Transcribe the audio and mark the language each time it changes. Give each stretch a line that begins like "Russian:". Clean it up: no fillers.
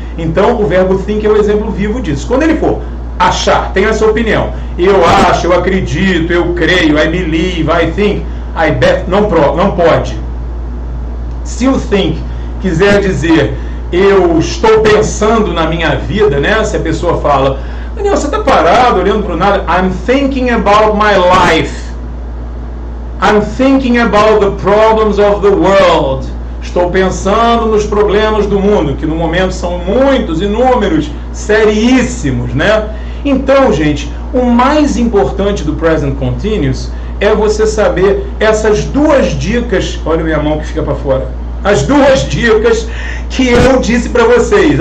Portuguese: Então, o verbo think é o exemplo vivo disso. Quando ele for achar, tenho essa opinião, eu acho, eu acredito, eu creio,
English: I believe, I think, I bet,
Portuguese: não pode. Se o think quiser dizer eu estou pensando na minha vida, né? Se a pessoa fala, Daniel, você está parado, olhando para o nada,
English: I'm thinking about my life. I'm thinking about the problems of the world.
Portuguese: Estou pensando nos problemas do mundo, que no momento são muitos, inúmeros, seríssimos, né? Então, gente, o mais importante do present continuous é você saber essas duas dicas. Olha minha mão que fica para fora. As duas dicas que eu disse para vocês.